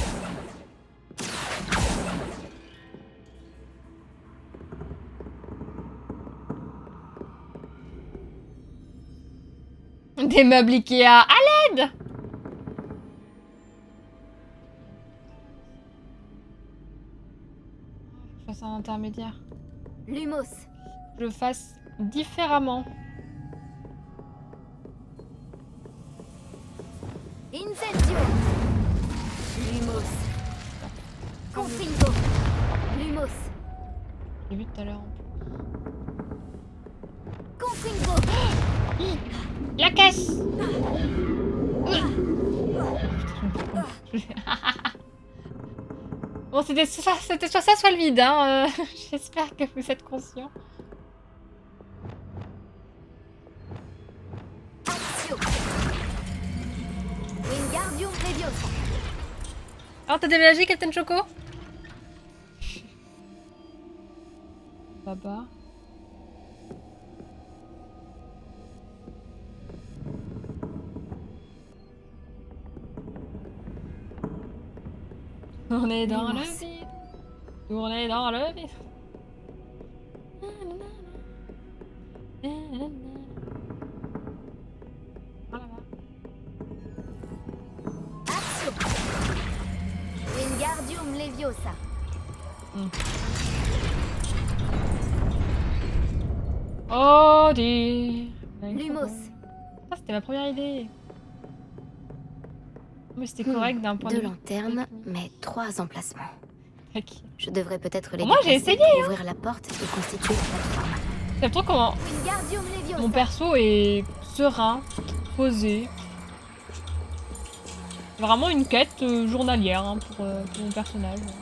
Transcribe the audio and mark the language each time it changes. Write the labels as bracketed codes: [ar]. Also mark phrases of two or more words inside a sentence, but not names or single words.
[fr] Des meubles Ikea. À l'aide! Je fasse un intermédiaire. Lumos. Je le fasse différemment. Incendio. Lumos. Confringo. Lumos. J'ai vu tout à l'heure. Confringo. La caisse. Bon, c'était soit ça, soit le vide, hein. J'espère que vous êtes conscients. Accio. Wingardium Leviosa. Alors, t'as déménagé, Captain Choco? Baba. Tournez dans le vide. Tournez dans le vide. Accio. Wingardium Leviosa. Oh, dis. Lumos. Ah, c'était ma première idée. Mais c'était correct d'un point de Deux vue. lanternes, mais 3 emplacements. Ok. Je devrais peut-être les Moi, j'ai déplacer essayé, pour ouvrir la porte et constituer la plateforme. J'aime trop comment Wingardium Leviosa. mon perso est serein, posé. Vraiment une quête journalière hein, pour mon personnage.